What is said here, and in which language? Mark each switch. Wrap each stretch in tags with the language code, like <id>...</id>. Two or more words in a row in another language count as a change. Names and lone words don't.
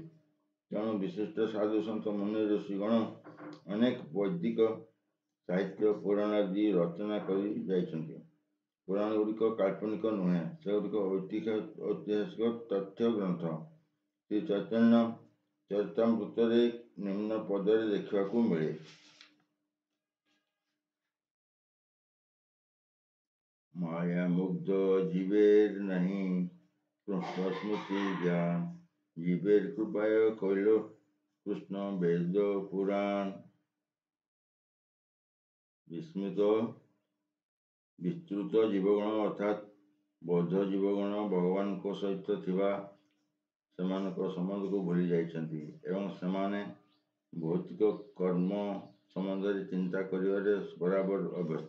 <or>ତେଣୁ ବିଶିଷ୍ଟ ସାଧୁ ସନ୍ଥ ମୁନି ଋଷିଗଣ ଅନେକ ବୈଦିକ ସାହିତ୍ୟ ପୁରାଣ ଆଦି ରଚନା କରି ଯାଇଛନ୍ତି। ପୁରାଣଗୁଡ଼ିକ କାଳ୍ପନିକ ନୁହେଁ, ସେଗୁଡ଼ିକ ଐତିହାସିକ ତଥ୍ୟ ଗ୍ରନ୍ଥ। ଶ୍ରୀ ଚୈତନ୍ୟ ଚରିତାମୃତରେ ନିମ୍ନ ପଦରେ ଦେଖିବାକୁ ମିଳେ।</or> <bn>মায়ামুগ্ধ জীবের নাহি কৃষ্ণ স্মৃতি জ্ঞান, জীবের কৃপায় কইল কৃষ্ণ বেদ পুরাণ।</bn> <or>ବିସ୍ତୃତ ଜୀବଗଣ ଅର୍ଥାତ୍ ବୌଦ୍ଧ ଜୀବଗଣ ଭଗବାନଙ୍କ ସହିତ ଥିବା ସେମାନଙ୍କ ସମ୍ବନ୍ଧକୁ ଭୁଲି ଯାଇଛନ୍ତି ଏବଂ ସେମାନେ ଭୌତିକ କର୍ମ ସମ୍ବନ୍ଧରେ ଚିନ୍ତା କରିବାରେ ବରାବର ଅଭ୍ୟସ୍ତ।</or>